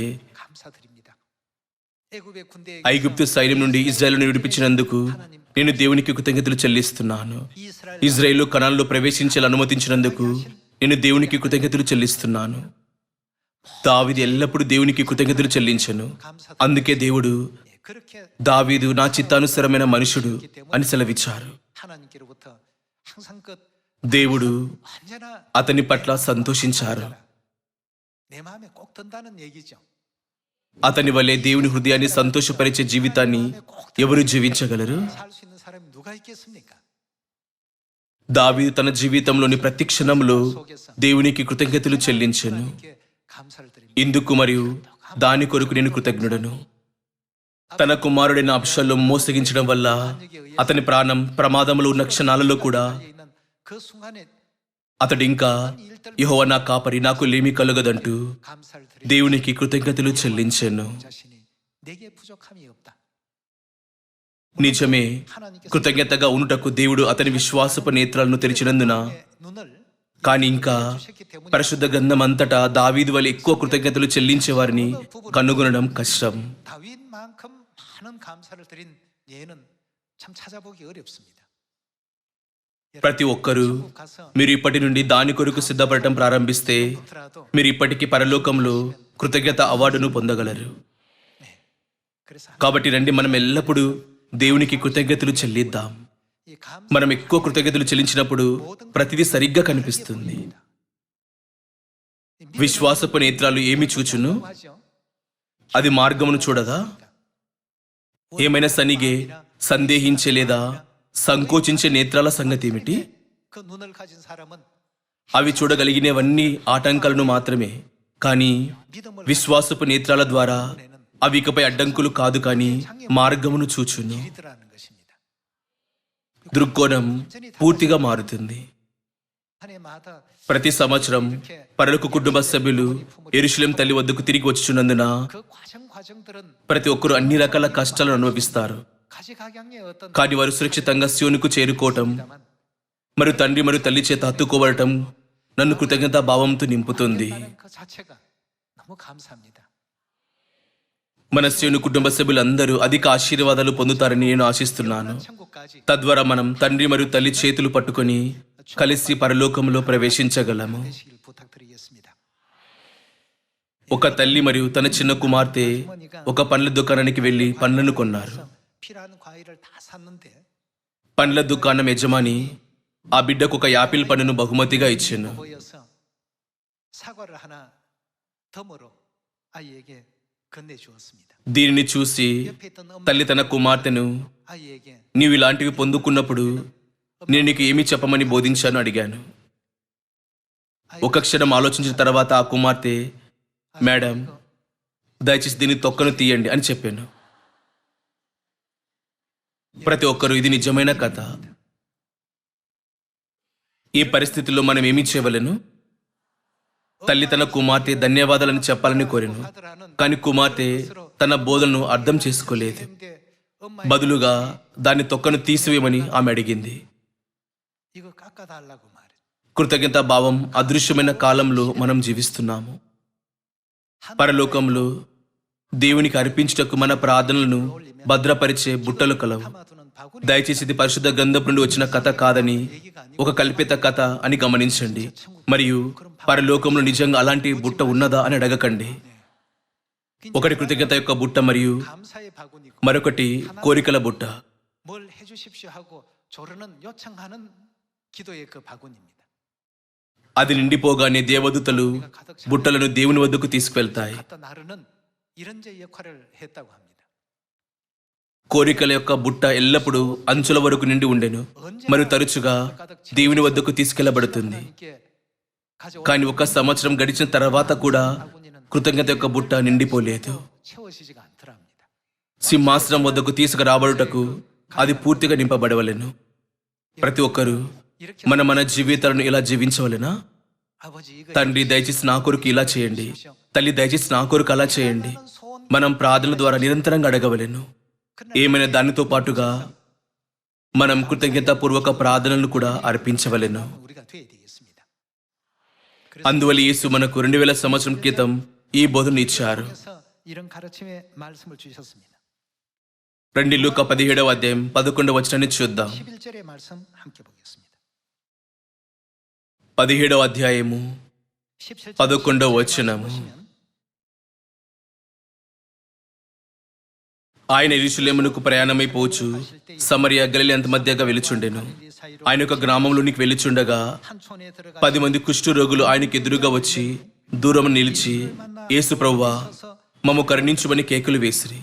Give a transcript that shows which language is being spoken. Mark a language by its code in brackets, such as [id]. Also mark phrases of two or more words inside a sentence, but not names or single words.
[te] ఐగుప్తు సైన్యం నుండి ఇజ్రాయేలును విడిపించినందుకు నేను దేవునికి కృతజ్ఞతలు చెల్లిస్తున్నాను. ఇజ్రాయేలు కనాన్లో ప్రవేశించాలని అనుమతించినందుకు నేను దేవునికి కృతజ్ఞతలు చెల్లిస్తున్నాను. దావీదు ఎల్లప్పుడూ దేవునికి కృతజ్ఞతలు చెల్లించెను. అందుకే దేవుడు [ko] 그렇게 [te] దావీదు నా చిత్తానుసరమైన మనుషుడు అని సెలవిచ్చారు. [ko] 하나님께로부터 항상 그 [te] దేవుడు [ko] 언제나 [te] అతని పట్ల సంతోషించారు. [ko] 내 마음에 꼭 든다는 얘기죠. [te] అతని వలె దేవుని హృదయాన్ని సంతోషపరిచే జీవితాన్ని ఎవరు జీవించగలరు? [ko] 살 수 있는 사람이 누가 있겠습니까? [te] దావీదు తన జీవితంలోని ప్రతి క్షణంలో దేవునికి కృతజ్ఞతలు చెల్లించెను. [ko] 이렇게 감사를 드립니다. [te] ఇందుకు మరియు దాని కొరకు నేను కృతజ్ఞుడను. తన కుమారుడైన అబ్షాలోము మోసగించడం వల్ల అతని ప్రాణం ప్రమాదంలో ఉన్న క్షణాలలో కూడా [ko] 있는 그 순간에 [te] అతడు ఇంకా యెహోవా నా కాపరి, నాకు లేమి కలుగదంటూ [ko] 감사를 드립니다. [te] దేవునికి కృతజ్ఞతలు చెల్లించెను. [ko] 자신이 내게 부족함이 없다. [te] నిజమే, కృతజ్ఞతగా ఉండుటకు దేవుడు అతని విశ్వాసపు నేత్రాలను తెరిచినందున, [ko] 눈을 [te] కానీ ఇంకా [ko] 주셨기 때문에 [te] పరిశుద్ధ గ్రంథం అంతటా దావీదు వలె ఎక్కువ కృతజ్ఞతలు చెల్లించే వారిని కనుగొనడం కష్టం. [ko] 다윗만큼 많은 감사를 드린 예는 참 찾아보기 어렵습니다. [te] ప్రతి ఒక్కరూ [ko] 천국 가서 [te] మీరు ఇప్పటి నుండి దాని కొరకు సిద్ధపడటం ప్రారంభిస్తే [ko] 더라도 [te] మీరు ఇప్పటికీ పరలోకంలో కృతజ్ఞత అవార్డును పొందగలరు. [ko] 그래서 [te] కాబట్టి రండి, మనం ఎల్లప్పుడూ దేవునికి కృతజ్ఞతలు చెల్లిద్దాం. [ko] 이 감사 [te] మనం ఎక్కువ కృతజ్ఞతలు చెల్లించినప్పుడు ప్రతిదీ సరిగ్గా కనిపిస్తుంది. విశ్వాసపు నేత్రాలు ఏమి చూచును? [ko] 하죠. [te] అది మార్గమును చూడదా? ఏమైనా సనిగే, సందేహించే లేదా సంకోచించే నేత్రాల సంగతి ఏమిటి? [ko] 그 눈을 가진 사람은 [te] అవి చూడగలిగినవన్నీ ఆటంకాలను మాత్రమే, కానీ [ko] 믿음을 [te] విశ్వాసపు నేత్రాల ద్వారా అవి ఇకపై అడ్డంకులు కాదు, కానీ మార్గమును చూచును. [ko] 길이더라는 것입니다. [te] దృక్కోణం పూర్తిగా మారుతుంది. [ko] 한 해마다 [te] ప్రతి సంవత్సరం పరలోక కుటుంబ సభ్యులు యెరూషలేం తల్లి వద్దకు తిరిగి వచ్చుచున్నందున [ko] 그 과정들은 [te] ప్రతి ఒక్కరూ అన్ని రకాల కష్టాలను అనుభవిస్తారు. [ko] 가지각양의 어떤 [te] కానీ వారు సురక్షితంగా సియోనుకు చేరుకోవటం [ko] 다만 [te] మరియు తండ్రి మరియు తల్లి చేత హత్తుకోవటం నన్ను కృతజ్ఞతా భావంతో నింపుతుంది. [ko] 그 자체가 너무 감사합니다. [te] మన సియోను కుటుంబ సభ్యులందరూ అధిక ఆశీర్వాదాలు పొందుతారని నేను ఆశిస్తున్నాను. [ko] 천국까지 [te] తద్వారా మనం తండ్రి మరియు తల్లి చేతులు పట్టుకొని కలిసి పరలోకంలో ప్రవేశించగలము. [ko] 되시길 부탁드리겠습니다. [te] ఒక తల్లి మరియు తన చిన్న కుమార్తె ఒక పండ్ల దుకాణానికి వెళ్లి పండ్లను కొన్నారు. [ko] 필요한 과일을 다 샀는데 [te] పండ్ల దుకాణం యజమాని ఆ బిడ్డకు ఒక యాపిల్ పండును బహుమతిగా ఇచ్చాను. [ko] 보여서 사과를 하나 덤으로 아이에게 건네주었습니다. [te] దీనిని చూసి [ko] 옆에 있던 엄마 [te] తల్లి తన కుమార్తెను, [ko] 아이에게 [te] నీవు ఇలాంటివి పొందుకున్నప్పుడు నేను నీకు ఏమి చెప్పమని బోధించాను అడిగాను. ఒక క్షణం ఆలోచించిన తర్వాత ఆ కుమార్తె, మేడం, దయచేసి దీని తొక్కను తీయండి అని చెప్పాను. ప్రతి ఒక్కరూ ఇది నిజమైన కథ. ఈ పరిస్థితుల్లో మనం ఏమి చేయవలెను? తల్లి తన కుమార్తె ధన్యవాదాలని చెప్పాలని కోరాను, [ko] 아들하는 [te] కానీ కుమార్తె తన బోధనను అర్థం చేసుకోలేదు. [ko] 근데 엄마 [te] బదులుగా దాని తొక్కను తీసివేయమని ఆమె అడిగింది. [ko] 이거 깎아달라고 말해. [te] కృతజ్ఞతా భావం అదృశ్యమైన కాలంలో మనం జీవిస్తున్నాము. పరలోకంలో దేవునికి అర్పించుటకు మన ప్రార్థనలను భద్రపరిచే బుట్టలు కలవు. [ko] 담아두는 바구니 [te] దయచేసి ఇది పరిశుద్ధ గ్రంథం నుండి వచ్చిన కథ కాదని, ఒక కల్పిత కథ అని గమనించండి. మరియు పరలోకంలో నిజంగా అలాంటి బుట్ట ఉన్నదా అని అడగకండి. ఒకటి కృతజ్ఞత యొక్క బుట్ట మరియు [ko] 감사의 바구니고 [te] మరొకటి కోరికల బుట్ట. [ko] 뭘 해주십시오 하고 조르는 요청하는 기도의 그 바구니입니다. [te] అది నిండిపోగానే దేవదూతలు బుట్టలను దేవుని వద్దకు తీసుకువెళ్తాయి. [ko] 갖다 나르는 이런 제 역할을 했다고 합니다. [te] కోరికల యొక్క బుట్ట ఎల్లప్పుడూ అంచుల వరకు నిండి ఉండెను మరియు తరచుగా దేవుని వద్దకు తీసుకెళ్లబడుతుంది. [ko] 하나님께 가져온 [te] కానీ ఒక సంవత్సరం గడిచిన తర్వాత కూడా [ko] 바구니는 [te] కృతజ్ఞత యొక్క బుట్ట నిండిపోలేదు. [ko] 채워지지가 않더랍니다. [te] సింహాసనం వద్దకు తీసుకురాబడుటకు అది పూర్తిగా నింపబడవలెను. ప్రతి ఒక్కరూ [ko] 이렇게 [te] మన జీవితాలను ఇలా జీవించవలెనా? [ko] 아버지 이거 [te] తండ్రి దయచేసి నా కొరకు ఇలా చేయండి, తల్లి దయచేసి నా కొరకు అలా చేయండి. [ko] 소원 [te] మనం ప్రార్థనల ద్వారా నిరంతరంగా అడగవలెను. ఏమైనా దానితో పాటుగా మనం కృతజ్ఞతాపూర్వక ప్రార్థనలు కూడా అర్పించవలెను. [ko] 우리가 돼야 되겠습니다. [te] అందువల్ల యేసు మనకు 2000 సంవత్సరం క్రితం ఈ బోధన ఇచ్చారు. [ko] 그래서 이런 가르침의 말씀을 주셨습니다. [te] రండి లూకా 17వ అధ్యాయం 11వ వచనాన్ని చూద్దాం. [ko] 11절의 말씀 함께 보겠습니다. [te] 17వ అధ్యాయము [ko] 17절 [te] 11వ వచనము. ఆయన యెరూషలేమునకు ప్రయాణమైపోవచ్చు సమరయ గలిలయ అంత మధ్యగా వెలుచుండెను. ఆయన ఒక గ్రామంలోనికి వెలుచుండగా 10 మంది కుష్టు రోగులు ఆయనకు ఎదురుగా వచ్చి దూరం నిలిచి, యేసు ప్రభువా, మమ్ము కరుణించుమని కేకలు వేసిరి.